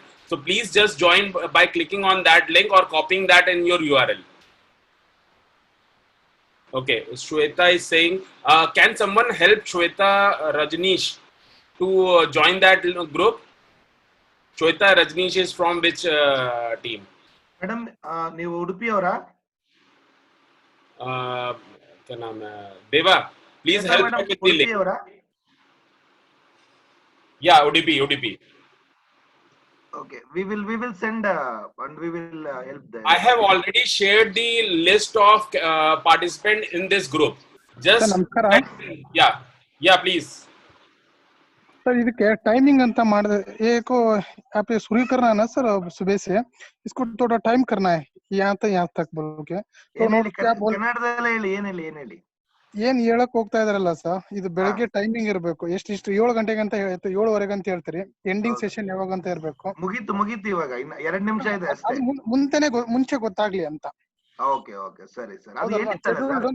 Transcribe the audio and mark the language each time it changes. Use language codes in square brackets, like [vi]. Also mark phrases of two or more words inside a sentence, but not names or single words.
[en] So please just join by clicking on that link or copying that in your URL. Okay, Shweta is saying, can someone help Shweta Rajneesh to join that group? Shweta Rajneesh is from which team? Madam, [kn] ನೀವು ಉಡುಪಿ ಅವರಾ? [hi] क्या नाम है? [en] Deva, please help her with the link. Yeah, ODP. Okay, we will send and we will help them. I have already shared the list of participants in this group. Just Sir, namaskara. Yeah, please. [hi] सर ಇದಕ್ಕೆ टाइमिंग [kn] ಅಂತ ಮಾಡಿದೆ [hi] एको आप ये शुरू करना है ना सर सुबह से इसको थोड़ा टाइम करना है यहाँ तक बोल के तो ನೋಡಿ क्या बोल [kn] ಕನ್ನಡದಲ್ಲಿ ಹೇಳಿ ಏನ್ ಹೇಳಿ ಏನ್ ಹೇಳಕ್ ಹೋಗ್ತಾ ಇದಾರಲ್ಲ ಸರ್ ಇದು ಬೆಳಗ್ಗೆ ಟೈಮಿಂಗ್ ಇರಬೇಕು ಎಷ್ಟು 7 ಗಂಟೆಗೆ ಅಂತ 7:30 ಅಂತ ಹೇಳ್ತೀರಿ [en] ending session [kn] ಯಾವಾಗ ಅಂತ ಇರಬೇಕು ಮುಗೀತು ಇವಾಗ ಇನ್ನ 2 ನಿಮಿಷ ಇದೆ ಅಷ್ಟೇ ಅದು ಮುಂಚೆ ಗೊತ್ತಾಗ್ಲಿ ಅಂತ ಓಕೆ ಸರಿ ಸರ್ ಅದು ಹೇಳಿದ್ದಾರೆ ಸರ್